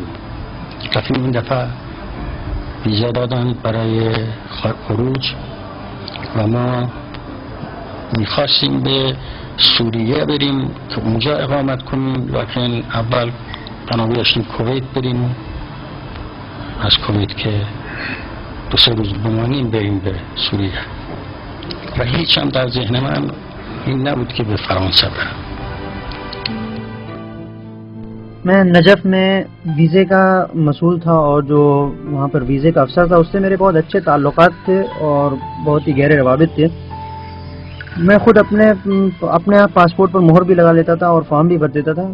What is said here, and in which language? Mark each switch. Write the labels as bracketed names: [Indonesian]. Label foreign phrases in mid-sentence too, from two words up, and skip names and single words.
[Persian] کافی این دفعه ویزا دادن برای خروج و ما میخواستیم به سوریه بریم که اونجا اقامت کنیم، لیکن اول بنا داشتیم کویت بریم، از کویت که 2-3 روز بمانیم بریم به سوریه و هیچ هم در ذهن من این نبود که به فرانسه برم. [Urdu] میں نجف میں ویزے کا مسئول تھا اور جو وہاں پر ویزے کا افسر تھا اس سے میرے بہت اچھے تعلقات تھے اور بہت ہی گہرے روابط تھے۔ میں خود اپنے پاسپورٹ پر مہر بھی لگا لیتا تھا اور فارم بھی بھر دیتا تھا۔